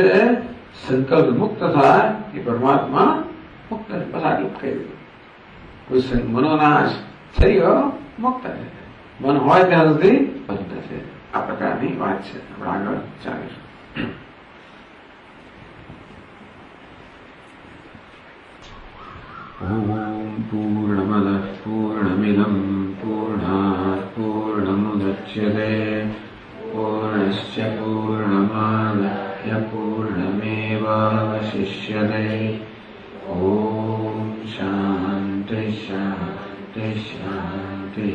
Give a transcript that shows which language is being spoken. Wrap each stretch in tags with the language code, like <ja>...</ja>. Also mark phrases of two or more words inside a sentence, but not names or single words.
<gu>સંકલ્પ મુક્ત થાય એ પરમાત્મા મુક્ત છે. બસ આટલું કહી કોઈ મનોનાશ થઈ ગયો, મુક્ત છે. મન હોય ત્યાં સુધી બંધ છે. આ પ્રકારની વાત છે. આપણે આગળ ચાલીશું.</gu> <sa>पूर्णमदः पूर्णमिदं पूर्णात् पूर्णमुदच्यते पूर्णस्य पूर्णमादाय पूर्णमेवावशिष्यते। ॐ शान्ति शान्ति शान्तिः।</sa>